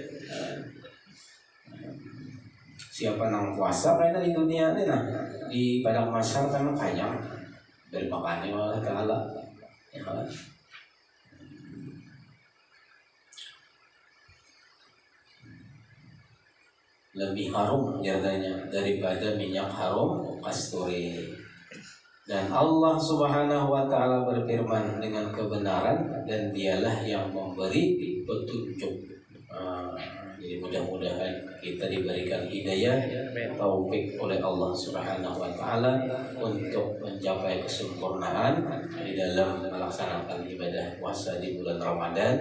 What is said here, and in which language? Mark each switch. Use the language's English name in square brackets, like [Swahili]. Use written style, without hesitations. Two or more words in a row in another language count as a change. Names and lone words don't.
[Banjar] Siapa nang puasa karena di dunia ini nah di padang mahsyar kan kayang dari makannya Allah Ta'ala ya Allah. [Indonesian] Lebih harum jadinya daripada minyak harum kasturi. Dan Allah [Arabic] سبحانه وتعالى [Indonesian] berfirman dengan kebenaran dan dialah yang memberi petunjuk. Jadi mudah-mudahan kita diberikan hidayah taufik oleh Allah [Arabic] سبحانه وتعالى [Indonesian] untuk mencapai kesempurnaan di dalam melaksanakan ibadah puasa di bulan Ramadan.